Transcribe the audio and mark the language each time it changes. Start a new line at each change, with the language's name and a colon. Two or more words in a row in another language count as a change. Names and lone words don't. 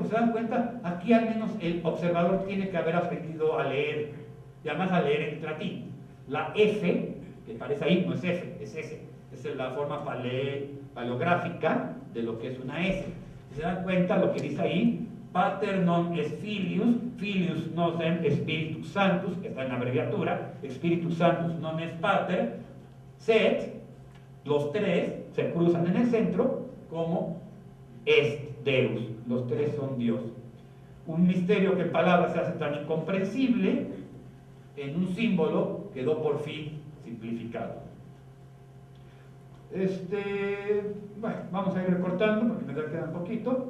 Spanish: ¿Se dan cuenta? Aquí al menos el observador tiene que haber aprendido a leer, y además a leer en latín. La F, que parece ahí, no es F, es S. Es la forma paleográfica de lo que es una S. ¿Se dan cuenta lo que dice ahí?
Latin: Pater non es filius, filius non es spiritus sanctus,
Spanish: que está en abreviatura,
Latin: spiritus sanctus non es pater, sed,
Spanish: los 3 se cruzan en el centro como
Latin: est Deus,
Spanish: los 3 son Dios. Un misterio que en palabras se hace tan incomprensible, en un símbolo quedó por fin simplificado. Bueno, vamos a ir recortando porque me queda un poquito.